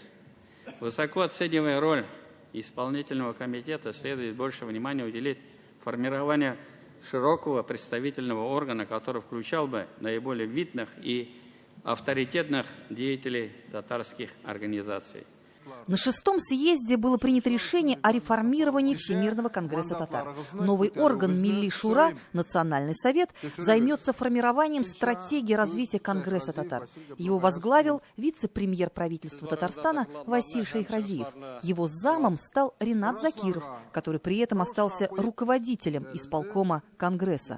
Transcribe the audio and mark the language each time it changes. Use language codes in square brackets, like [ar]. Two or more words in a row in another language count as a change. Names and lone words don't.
[ru] Высоко оценивая роль исполнительного комитета, следует больше внимания уделить формированию широкого представительного органа, который включал бы наиболее видных и авторитетных деятелей татарских организаций. На 6-м съезде было принято решение о реформировании Всемирного конгресса татар. Новый орган Милли Шура, Национальный совет, займется формированием стратегии развития конгресса татар. Его возглавил вице-премьер правительства Татарстана Василь Шейхразиев. Его замом стал Ринат Закиров, который при этом остался руководителем исполкома конгресса.